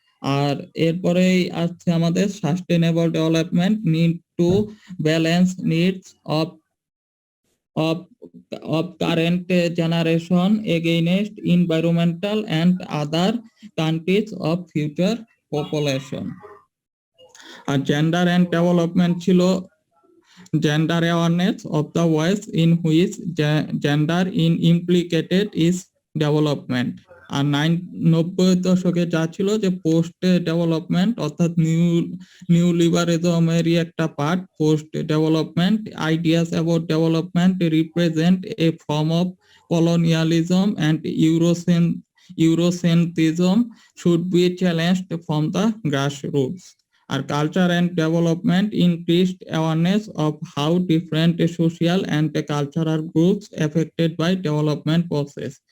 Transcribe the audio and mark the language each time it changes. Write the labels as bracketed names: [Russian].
[Bangla] আর এরপরেই আসছে আমাদের sustainable development, [English] Need to balance needs of current generation against environmental and other countries of future population. [Bangla] আর gender and development ছিল [English] gender awareness of the ways in which gender is implicated is development. [Bangla] আর 90 দশকে যা ছিল যে post development, অর্থাৎ new লিবারেজমেরই একটা part post development. [English] Ideas about development represent a form of colonialism and Eurocentrism should be challenged from the grassroots. Our culture and development increased awareness of how different social and cultural groups affected by development process.